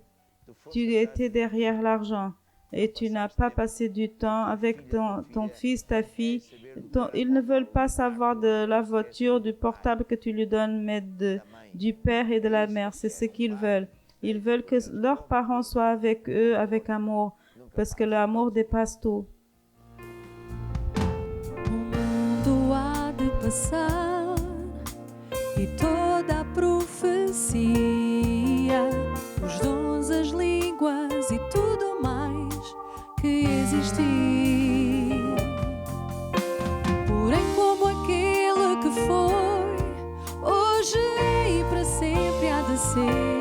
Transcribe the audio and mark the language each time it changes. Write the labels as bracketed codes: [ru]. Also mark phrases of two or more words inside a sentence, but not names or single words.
[fr] Tu étais derrière l'argent et tu n'as pas passé du temps avec ton fils, ta fille. Ils ne veulent pas savoir de la voiture, du portable que tu lui donnes, mais du père et de la mère. C'est ce qu'ils veulent. Ils veulent que leurs parents soient avec eux, avec amour, parce que l'amour dépasse tout. [pt] O mundo há de passar e toda a profecia, os dons, as línguas e tudo mais que existir. Porém, como aquele que foi, hoje é e para sempre há de ser.